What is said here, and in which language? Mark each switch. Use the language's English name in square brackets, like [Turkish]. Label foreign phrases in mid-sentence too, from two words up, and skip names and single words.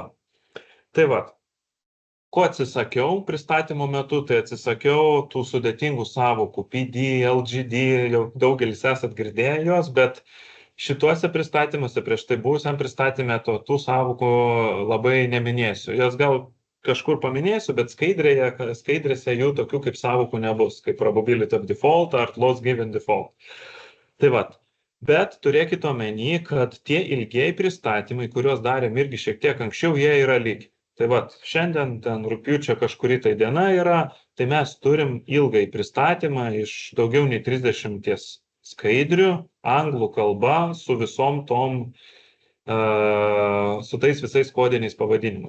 [Lithuanian] Tai va, ko atsisakiau pristatymo metu, tai atsisakiau tų sudėtingų sąvokų PD, LGD, jau daugelis esat girdėję jos, bet šituose pristatymuose prieš tai buvusiam pristatymę tų sąvokų labai neminėsiu. Jas gal kažkur paminėsiu, bet skaidrėse jų tokių kaip sąvokų nebus, kaip [English] probability of default [Lithuanian] ar [English] loss given default. [Lithuanian] Tai va, bet turėkite omeny, kad tie ilgiai pristatymai, kuriuos darėm irgi šiek tiek anksčiau, jie yra lygiai. Tai va, šiandien ten rugpjūčio kažkuri tai diena yra, tai mes turim ilgai pristatymą iš daugiau nei 30 skaidrių, anglų kalba, su visom tom su tais visais kodiniais pavadinimus.